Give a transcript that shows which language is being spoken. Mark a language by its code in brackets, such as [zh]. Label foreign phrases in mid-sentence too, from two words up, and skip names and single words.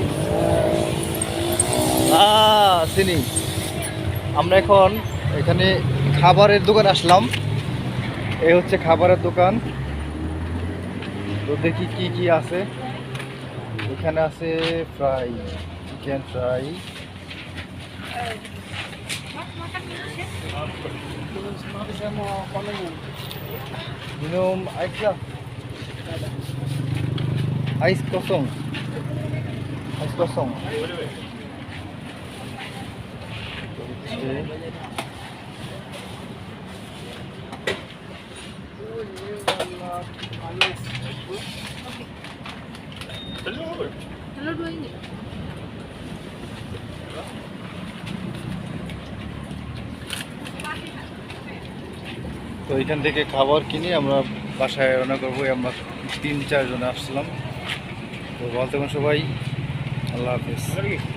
[bn] চিনি। আমরা এখন এখানে খাবারের দোকান আসলাম। এই হচ্ছে খাবারের দোকান। তো দেখি কি কি আছে। এখানে আছে ফ্রাই, [en] chicken fry, [ms] minum ice lah, ice kosong, ice kosong. Telur dua ini. [bn] তো এখান থেকে খাবার কিনে আমরা বাসায় রান্না করবো। আমরা 3-4 জন আসছিলাম। তো ভালো থাকুন সবাই, আল্লাহ হাফেজ।